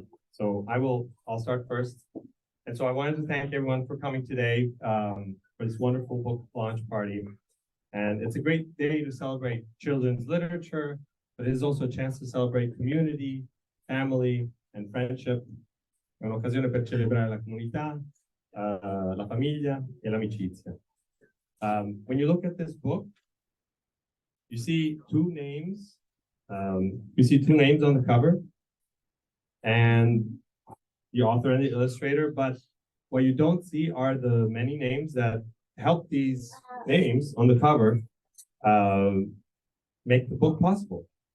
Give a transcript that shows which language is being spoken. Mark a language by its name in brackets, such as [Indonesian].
[English] So I'll start first. And so I wanted to thank everyone for coming today for this wonderful book launch party. And it's a great day to celebrate children's literature, but it is also a chance to celebrate community, family, and friendship. [Italian] È un'occasione per celebrare la comunità, la famiglia, e l'amicizia. [English] When you look at this book, you see two names. You see two names on the cover, and the author and the illustrator, but what you don't see are the many names that help these names on the cover make the book possible.